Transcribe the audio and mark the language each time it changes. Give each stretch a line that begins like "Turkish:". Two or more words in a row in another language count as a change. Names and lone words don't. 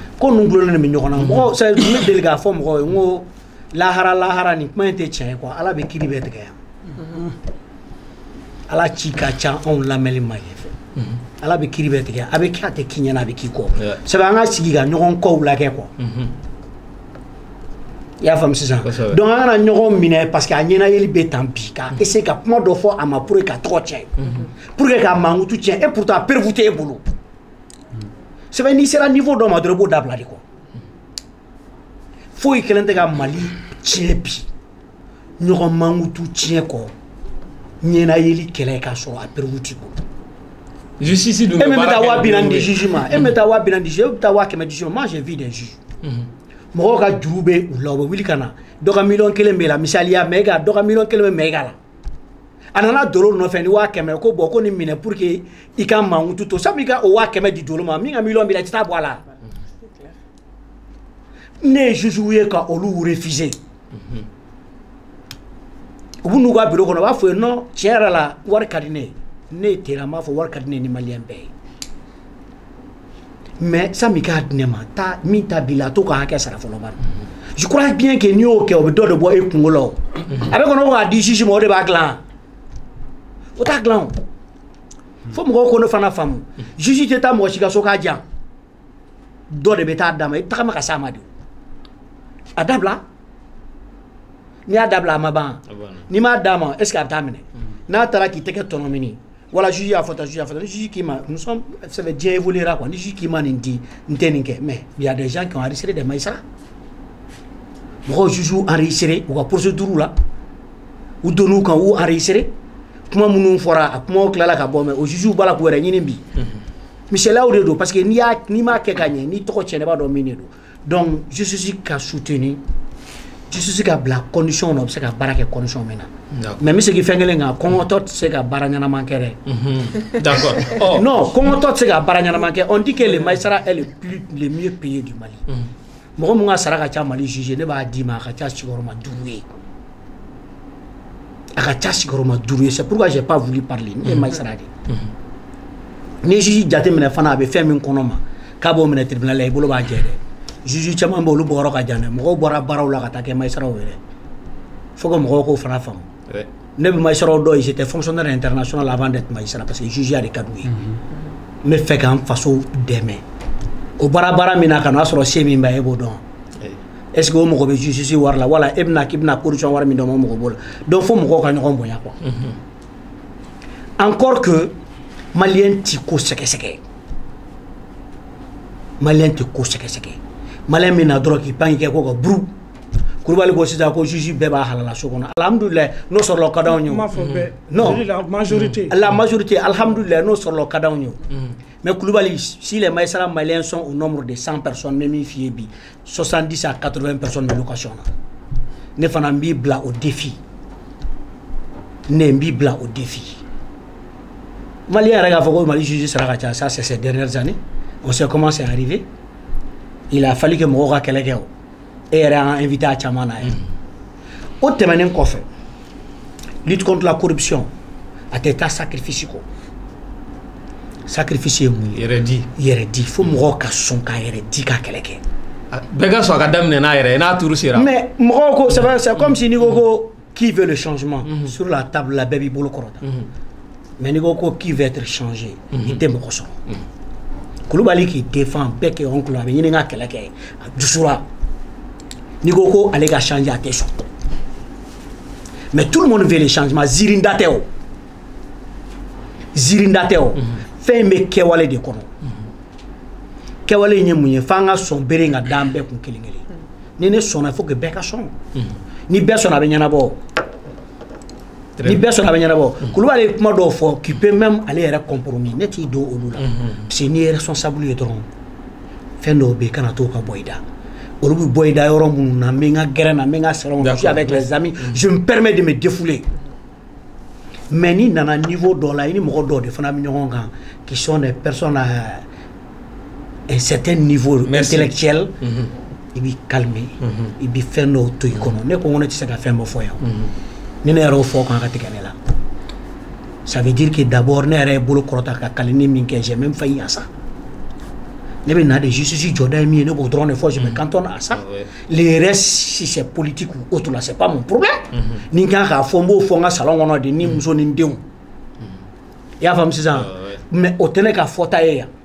Bambara: ko ninnu dulonnen bɛ ɲɔgɔn na mɔgɔ c'est ne deli k'a fɔ mɔgɔw ye n ko lahara nin kuma in tɛ tiɲɛ ye quoi ala bɛ kiiri bɛɛ tigɛ yan ala ci ka ca anw lamɛnli ma ye ala bɛ kiiri bɛɛ tigɛ a bɛ kɛ a tɛ k'i ɲɛna a bɛ k'i kɔ sabu an ka sigi ka ɲɔgɔn kɔw lajɛ quoi i y'a faamu sisan donc an kana ɲɔgɔn minɛ
French: parce que
Bambara: a ɲɛnayeli bɛ tan bi ka essayer ka kuma dɔ fɔ a ma
French: pour que
Bambara: ka tɔgɔ tiɲɛ
French: pour que
Bambara: ka mankutu tiɲɛ
French: et pourtant preuve
Bambara: tɛ e bolo sɛbɛn n'i sera niveau dɔ ma dɔrɔn i b'o dabila de quoi foyi kelen tɛ ka Mali tiɲɛ bi ɲɔgɔn mankutu tiɲɛ kɔ ɲɛnayeli kɛlɛ k'a sɔrɔ a preuve t'i bolo justice dun e min bɛ taa 40,000 di juge ma e min bɛ taa 50,000 di juge e bɛ taa 100,000 di juge ma
French: moi j'ai vu des juges
Bambara: mɔgɔw ka juru bɛ u la u bɛ wuli ka na dɔ ka 1,000,000 bɛ la misaliya mais dɔ ka 1,000,000 bɛ mɛga la a nana dolo nɔfɛ ni 100,000 ko bon ko nin minɛ
French: pour que
Bambara: i ka mankutu to sabu i ka o 100,000 di dolo ma min ka 1,000,000 b'i la i tɛ taa bɔ a la ne ye juge ye ka olu refuser u bɛ n'u ka bureau kɔnɔ u b'a fɔ ye non tiɲɛ yɛrɛ la wari ka di ne ye ne ye tera n b'a fɔ wari ka di ne ye ni maliyɛn bɛɛ ye mais sani k'a di ne ma taa min ta b'i la a t'o ka hakɛ sara fɔlɔ bari
French: je crois bien que
Bambara: n'i y'o kɛ o bɛ dɔ de bɔ e kungo la o a bɛ kɔnɔ ko k'a di juge ma o de b'a dilan o t'a dilan o fo mɔgɔw ko ne fana faamu juge tɛ taa mɔgɔ si ka so k'a jan dɔ de bɛ taa d'a ma i tagama ka s'a ma de a dabila n'i y'a dabila a ma ban n'i m'a d'a ma
French: est ce que
Bambara: a bɛ taa minɛ n'a taara k'i tɛgɛ tɔnɔ mini wala juge y'a fɔ tan juge y'a fɔ tan ni juge k'i ma
French: nous sommes ça fait
Bambara: diɲɛ
French: évoluera quoi
Bambara: ni juge k'i ma nin di n tɛ nin kɛ
French: mais il y a des gens qui ont enregistré des magistrats
Bambara: mɔgɔw juge enregistré u ka procédure la u donn'u kan u enregistré kuma minnu fɔra a kumaw tilala ka bɔ mais o juge b'a la k'u yɛrɛ ɲini bi misaliyaw de don
French: parce que
Bambara: n'i m'a kɛ ka ɲɛ n'i tɔgɔ tiɲɛna i b'a dɔn min de don
French: donc justice
Bambara: ka soutenir justice ka bila condition na o bɛ se ka baara kɛ condition min na mais n bɛ segin fɛn kelen kan kɔngɔtɔ tɛ se ka baara ɲɛnama kɛ dɛ d'accord non kɔngɔtɔ tɛ se ka baara ɲɛnama kɛ
French: on dit que les magistrats est le mieux payé du Mali
Bambara: mɔgɔ mun ka sara ka ca Mali juge ne b'a d'i ma a ka ca sigiyɔrɔma 5 ye a ka ca sigiyɔrɔma 5 ye
French: c'est pourquoi j'ai pas voulu parler
Bambara: ne ye magistrat de ni juge jateminɛ fana a bɛ fɛn min kɔnɔ ma k'a b'o minɛ tribunal la i bolo b'a jɛ dɛ juge caman bɛ olu bɔyɔrɔ ka jan dɛ mɔgɔw bɔra baaraw la ka taa kɛ magistrats ye dɛ
French: faut que
Bambara: mɔgɔw k'o fana faamu ne bɛ magistrats dɔw ye
French: j'étais fonctionnaire international avant d'être magistrat parce que
Bambara: juge ya de ka d'u ye n bɛ fɛ k'an faso dɛmɛ o baara min na ka n'a sɔrɔ se min bɛ e b'o dɔn
French: est ce que
Bambara: o mɔgɔ bɛ justice wari la wala e bɛna k'i bɛna corruption wari min dɔn o mɔgɔ b'o la donc fo mɔgɔw ka ɲɔgɔn bonya
French: quoi encore que
Bambara: maliyɛn ti ko sɛgɛsɛgɛ maliyɛn ti ko sɛgɛsɛgɛ maliyɛn min na dɔrɔn k'i pan k'i kɛ ko ka buru Kulibali ko sisan ko juge bɛɛ b'a halala so kɔnɔ alhamdulilayi n'o sɔrɔla o ka d'anw ye non
French: la majorité
Bambara: alhamdulilayi n'o sɔrɔla o ka d'anw ye
French: mais Kulibali si les magistrats maliens sont au nombre de 100 personnes même
Bambara: min f'i ye bi
French: 70 à 80 personnes de location
Bambara: na ne fana n b'i bila
French: au défi
Bambara: ne n b'i bila
French: au défi
Bambara: malien yɛrɛ k'a fɔ ko Mali juge sara ka ca
French: ça c'est ces dernières années on sait comment c'est arrivé il a fallu que
Bambara: mɔgɔw ka kɛlɛ kɛ o e yɛrɛ y'an invité a caman na ye o tɛmɛnen kɔfɛ
French: lutte contre la corruption
Bambara: a tɛ taa sacrifice kɔ sacrifice ye mun ye yɛrɛ di fo mɔgɔw ka sɔn ka yɛrɛ di ka kɛlɛ kɛ bɛɛ ka sɔn ka daminɛ n'a yɛrɛ n'a turu sera mais mɔgɔw ko
French: c'est comme si
Bambara: n'i ko ko
French: qui veut le changement sur la table
Bambara: la bɛɛ b'i bolo kɔrɔta mais n'i ko ko
French: qui veut être changé
Bambara: i tɛ mɔgɔ sɔrɔ Kulubali
French: qui défend
Bambara: bɛɛ kɛ oncle a bɛ ɲini ka kɛlɛ kɛ a dusura n'i ko ko ale ka changer a tɛ sɔn
French: mais tout le monde veut le changement
Bambara: zirinda tɛ o fɛn in bɛ kɛwale de kɔnɔ kɛwale in ye mun ye f'an ka sɔn bere in ka d'an bɛɛ kun kelen kelen ni ne sɔnna
French: il faut que
Bambara: bɛɛ ka sɔn ni bɛɛ sɔnna a bɛ ɲɛnabɔ ni bɛɛ sɔnna a bɛ ɲɛnabɔ Kulubali ye kuma dɔw fɔ
French: qui peut même
Bambara: ale yɛrɛ compromis ne t'i don olu la
French: parce que
Bambara: n'i ye responsable ye dɔrɔn fɛn dɔw bɛ yen kana to ka bɔ i da olu bɛ bɔ i da yɔrɔ minnu na n bɛ n ka gɛrɛn na n bɛ n ka salon
French: je suis avec les amis je me permets de me défouler
Bambara: mais n'i nana niveau dɔ la i ni mɔgɔ dɔw de fana bɛ ɲɔgɔn kan
French: qui sont des personnes à un certain niveau intellectuel
Bambara: i b'i calmer i bɛ fɛn dɔw to i kɔnɔ ne ko n ko ne tɛ se ka fɛn bɛɛ fɔ yan ni ne yɛrɛ y'o fɔ kan ka tigɛ ne la
French: ça veut dire que d'abord
Bambara: ne yɛrɛ ye bolo kɔrɔta ka kalanni min kɛ
French: j'ai même failli à ça
Bambara: ne bɛ na de justice jɔda ye min ye ne b'o dɔrɔn de fɔ
French: je me cantonne à ça le reste si c'est politique ou autre là c'est pas mon problème
Bambara: ni n kan k'a fɔ n b'o fɔ n ka salon kɔnɔ de ni muso ni n denw i y'a faamu sisan mais o tɛ ne ka fɔta ye yan